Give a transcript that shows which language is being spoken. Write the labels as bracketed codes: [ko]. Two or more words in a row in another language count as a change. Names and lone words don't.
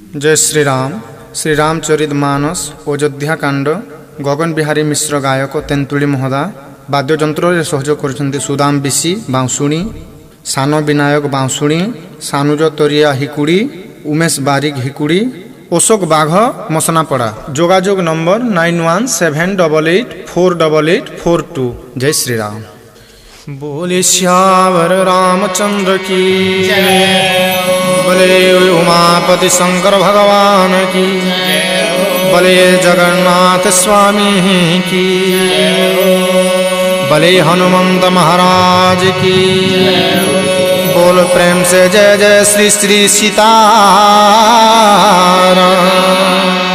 [hi] जय श्री राम। श्री रामचरित मानस अयोध्या कांड। गगन बिहारी मिश्र गायक तेंतुली महोदय। वाद्ययंत्र सहयोग कर सुदाम बिशी बांसुणी, सान विनायक बांसुणी, सानुज तोरिया हिकुड़ी, उमेश बारिक हिकुड़ी, अशोक बाघ मसनापड़ा। जोगाजोग नंबर 9178848842। जय श्री राम। बोले श्यावर रामचंद्र की बोले उमापति शंकर भगवान की बोले जगन्नाथ स्वामी की बोले हनुमंत महाराज की बोल प्रेम से जय जय श्री श्री सीताराम।